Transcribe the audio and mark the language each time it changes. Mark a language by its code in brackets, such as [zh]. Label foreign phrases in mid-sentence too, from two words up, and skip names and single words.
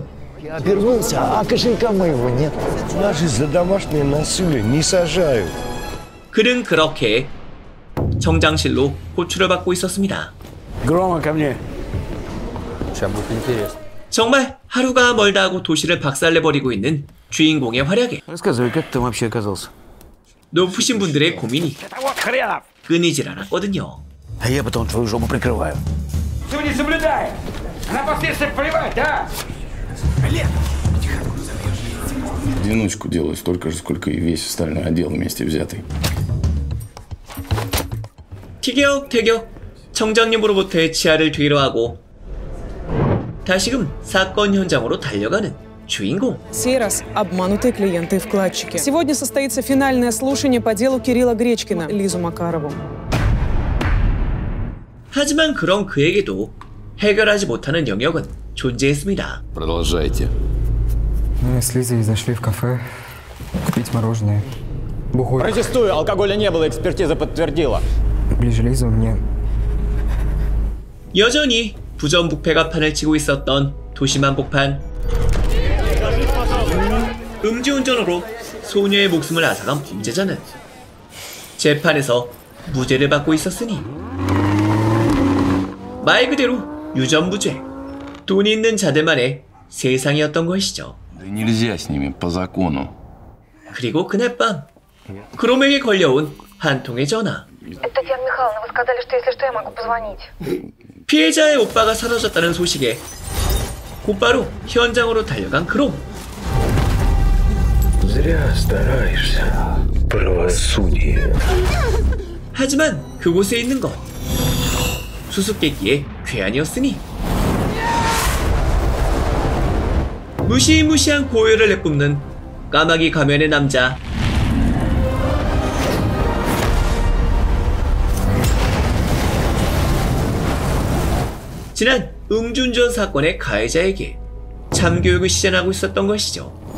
[ru] Я обернулся, а кошелька моего нет. Нас из-за домашнего насилия не сажают. [ko] 그는 그렇게 정장실로 호출을 받고 있었습니다. [ru] Грома ко мне. Сейчас будет интересно. [ko] 정말 하루가 멀다 하고 도시를 박살내버리고 있는 주인공의 활약에 [ru] Рассказывай, как ты там вообще оказался? [ko] 높으신 분들의 고민이 끊이질 않았거든요. [ru] А я потом твою жопу прикрываю. Все не соблюдает. На последствия плевать, да? Одиночку делаю столько же, сколько и весь остальной отдел вместе взятый. [ko] 티격태격 청장님으로부터의 치아를 뒤로 하고 다시금 사건 현장으로 달려가는 주인공. [ru] Сей раз обманутые клиенты и вкладчики. Сегодня состоится финальное слушание по делу Кирилла Гречкина, Лизу Макарову. [ko] 하지만 그런 그에게도 해결하지 못하는 영역은 존재했습니다. [ru] Продолжайте. Мы с Лизой зашли в кафе купить мороженое. Бухой. Протестую, алкоголя не было, экспертиза подтвердила. Ближе Лиза мне. [ko] 여전히 부전부패가 판을 치고 있었던 도심 한복판. 음주운전으로 소녀의 목숨을 앗아간 범죄자는 재판에서 무죄를 받고 있었으니 말 그대로 유전무죄, 돈이 있는 자들만의 세상이었던 것이죠. [ru] Да нельзя с ними по закону. [ko] 그리고 그날 밤 그롬에게 걸려온 한 통의 전화. [ru] Татьяна Михайловна, вы сказали, что если что, я могу позвонить. [ko] 피해자의 오빠가 사라졌다는 소식에 곧바로 현장으로 달려간 그롬. [ru] Зря стараешься. Правосудие. [ko] 하지만 그곳에 있는 건 수수께끼의 괴한이었으니 무시무시한 고열을 내뿜는 까마귀 가면의 남자. 지난 음주운전 사건의 가해자에게 참교육을 시전하고 있었던 것이죠.